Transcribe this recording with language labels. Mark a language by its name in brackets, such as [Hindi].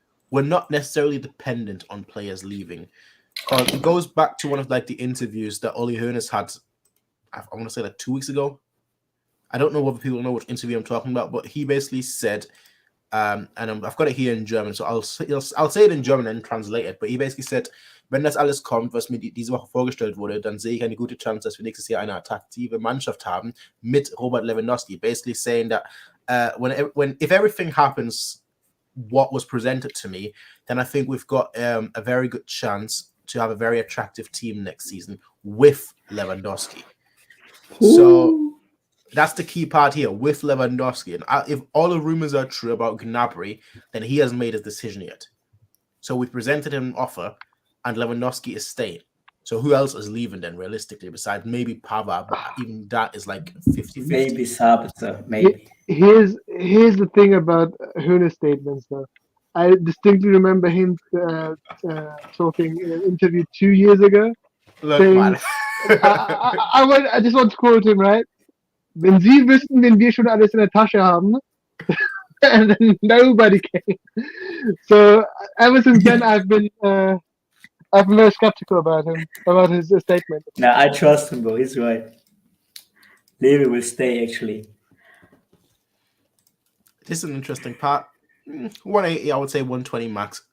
[English] We're not necessarily dependent on players leaving. It goes back to one of the interviews that Uli Hoeneß had, I want to say 2 weeks ago. I don't know whether people know which interview I'm talking about, but he basically said, and I've got it here in German, so I'll say it in German and translate it. But he basically said, [German] wenn das alles kommt, was mir diese Woche vorgestellt wurde, dann sehe ich eine gute Chance, dass wir nächstes Jahr eine attraktive Mannschaft haben mit Robert Lewandowski. [English] Basically saying that if everything happens what was presented to me, then I think we've got a very good chance to have a very attractive team next season with Lewandowski. Ooh. So that's the key part here, with Lewandowski. And if all the rumors are true about Gnabry, then he hasn't made his decision yet. So we presented him an offer, and Lewandowski is staying. So who else is leaving then, realistically, besides maybe Pavard? But even that is like 50-50. Maybe Sabitzer, maybe. Here's the thing about Hoeneß statements, though. I distinctly remember him talking in an interview 2 years ago. Look, saying, man. I just want to quote him, right? [German] Wenn Sie wüssten, wenn wir schon alles in der Tasche haben, [English] and then nobody came. So ever since then, I've been very skeptical about him, about his statement. No, I trust him, bro. He's right. Levy will stay, actually. This is an interesting part. 180, I would say 120 max.